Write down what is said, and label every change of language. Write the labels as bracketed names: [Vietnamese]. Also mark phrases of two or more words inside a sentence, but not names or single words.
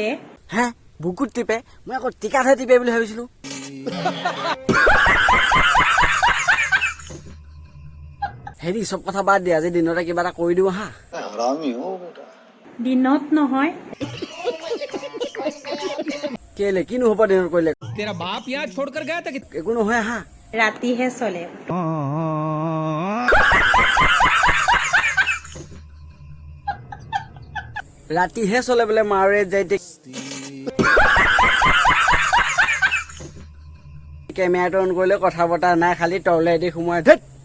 [Assamese] হে, বুকুত টিপে? মই আকৌ টিকাতহে টিপে বুলি ভাবিছিলো। হেৰি, চব কথা বাদ দিয়া, আজি দিনতে কিবা এটা কৰি দিওঁ হা। দিনত নহয়, কেলে কিনো হ'ব দিনত কৰিলে? [Hindi] तेरा बाप यहाँ छोड़कर गया था कि [Assamese] একো নহয় হা। ৰাতিহে চলে। ৰাতিহে চলে বোলে, মাৰে যায় কেমেৰাটো অন কৰিলে কথা বতৰা নাই, খালি তলেদি সোমাই ধেত।